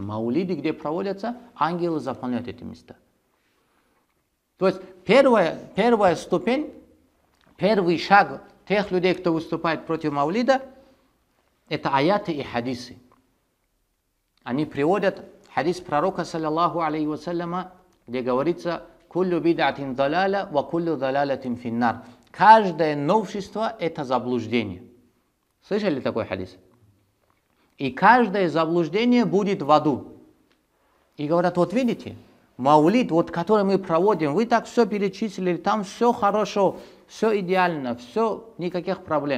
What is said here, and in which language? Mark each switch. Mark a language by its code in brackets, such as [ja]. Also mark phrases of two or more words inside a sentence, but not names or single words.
[ru] Маулиды, где проводятся, ангелы заполняют эти места. То есть первая ступень, первый шаг тех людей, кто выступает против маулида, это аяты и хадисы. Они приводят хадис пророка, [ar] صلى الله عليه وسلم, [ru] где говорится [ar] «كل بدعة ضلالة وكل ضلالة في النار». [ru] Каждое новшество – это заблуждение. Слышали такой хадис? И каждое заблуждение будет в аду. И говорят, вот видите, маулид, вот, который мы проводим, вы так все перечислили, там все хорошо, все идеально, все, никаких проблем.